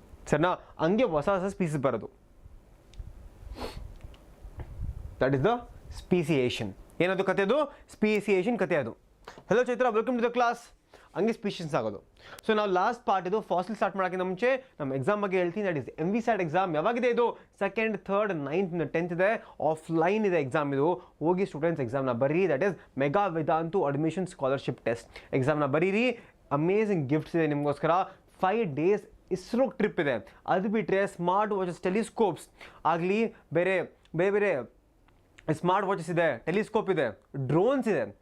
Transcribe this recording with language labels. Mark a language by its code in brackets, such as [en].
[kn] ಸರಿನಾ? ಹಂಗೆ ಹೊಸ ಹೊಸ ಸ್ಪೀಸೀಸ್ ಬರೋದು. [en] That is the speciation. [kn] ಏನದು ಕತೆ? ಅದು ಸ್ಪೀಸಿಯೇಷನ್ ಕತೆ ಅದು. [en] Hello Chaitra, welcome to the class. [kn] ಹಂಗೆ ಸ್ಪೀಷೀಸ್ ಆಗೋದು. ಸೊ ನಾವು ಲಾಸ್ಟ್ ಪಾರ್ಟ್ ಇದು ಫಾಸಿಲ್ ಸ್ಟಾರ್ಟ್ ಮಾಡೋಕ್ಕಿಂತ ಮುಂಚೆ ನಮ್ಮ ಎಕ್ಸಾಮ್ ಬಗ್ಗೆ ಹೇಳ್ತೀನಿ. [en] That is MVSAT exam. [kn] ಯಾವಾಗಿದೆ ಇದು? 2nd, 3rd, 9th, 10th ಇದೆ. ಆಫ್ಲೈನ್ ಇದೆ ಎಕ್ಸಾಮ್ ಇದು. ಹೋಗಿ ಸ್ಟೂಡೆಂಟ್ಸ್ ಎಕ್ಸಾಮ್ನ ಬರೀ. [en] that is mega Vedantu admission scholarship test [kn] ಎಕ್ಸಾಮ್ನ ಬರೀರಿ. ಅಮೇಝಿಂಗ್ ಗಿಫ್ಟ್ಸ್ ಇದೆ ನಿಮಗೋಸ್ಕರ. 5 days ಇಸ್ರೋ ಟ್ರಿಪ್ ಇದೆ. ಅದು ಬಿಟ್ಟರೆ ಸ್ಮಾರ್ಟ್ ವಾಚಸ್, ಟೆಲಿಸ್ಕೋಪ್ಸ್ ಆಗಲಿ, ಬೇರೆ ಬೇರೆ ಬೇರೆ ಸ್ಮಾರ್ಟ್ ವಾಚಸ್ ಇದೆ, ಟೆಲಿಸ್ಕೋಪ್ ಇದೆ, ಡ್ರೋನ್ಸ್ ಇದೆ.